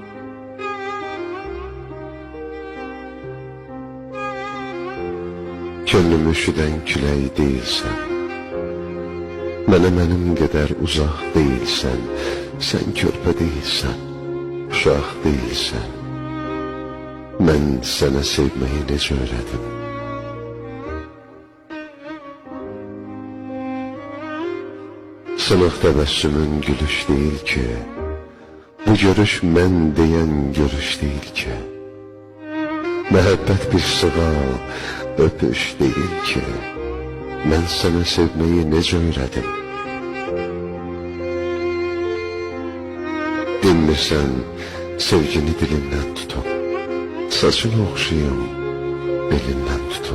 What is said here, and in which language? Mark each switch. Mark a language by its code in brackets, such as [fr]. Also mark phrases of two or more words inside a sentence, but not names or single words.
[tr] Gönlümü üşüden külək değilsen, benim kadar uzak değilsen, sen körpe değilsen, uşaq değilsen, ben sana sevmeyi nece öğredim. Sınıf təbəssümün gülüş değil ki, bu görüş [az] mən deyən [tr] görüş değil ki. [az] Məhəbbət bir sığal, öpüş değil ki, mən [tr] sana sevmeyi [az] necə öyrədim. Dinmirsən, sevgini dilindən tutum, saçını oxşayım, belindən tutum.